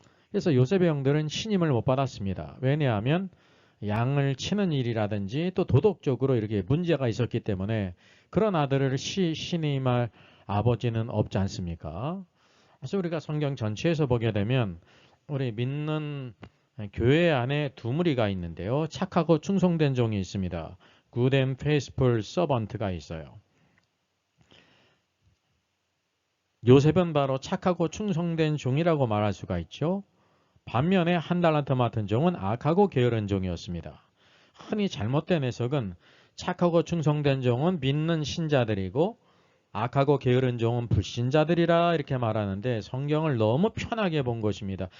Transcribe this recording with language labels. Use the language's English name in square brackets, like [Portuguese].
[Korean] 그래서 요셉의 형들은 신임을 못 받았습니다. 왜냐하면 양을 치는 일이라든지 또 도덕적으로 이렇게 문제가 있었기 때문에 그런 아들을 신임할 아버지는 없지 않습니까? 그래서 우리가 성경 전체에서 보게 되면 우리 믿는 교회 안에 두 무리가 있는데요. 착하고 충성된 종이 있습니다. [English] Good and faithful servant가 [Korean] 있어요. 요셉은 바로 착하고 충성된 종이라고 말할 수가 있죠. 반면에 한 달란트 맡은 종은 악하고 게으른 종이었습니다. 흔히 잘못된 해석은 착하고 충성된 종은 믿는 신자들이고 악하고 게으른 종은 불신자들이라 이렇게 말하는데 성경을 너무 편하게 본 것입니다.